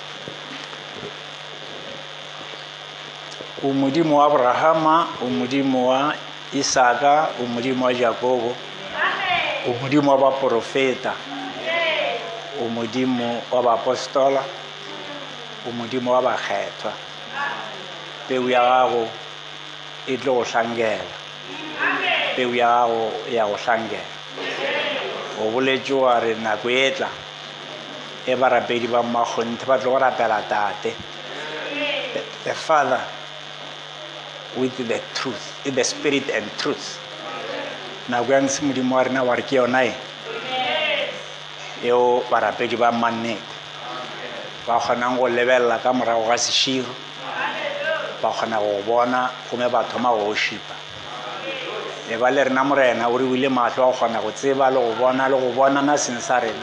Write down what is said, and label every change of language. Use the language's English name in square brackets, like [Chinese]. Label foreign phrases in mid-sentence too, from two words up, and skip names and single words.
[Northern Sotho] O modimo wa Abrahama, o modimo wa Isaka, o modimo wa Jakobo, o modimo wa baprofeta, o modimo wa baapostola, o modimo wa bakgethwa. Peu ya gago e tlo go hlankela. Peu ya gago ya go hlankela. O boletše wa re nako e tla e barapedi ba mmakgonthe ba tlo go rapela tate, [English] the Father with the truth, the spirit and truth. [Northern Sotho] Nako ya ntse modimo wa rena wa re ke yona e eo barapedi ba mannete ba kgonang go lebelela ka morago ga seširo, ba kgona go bona gome ba thoma go šipa. E ba le rena morena o re buile mahlo a go kgona go tseba le go bona na seng sa rena.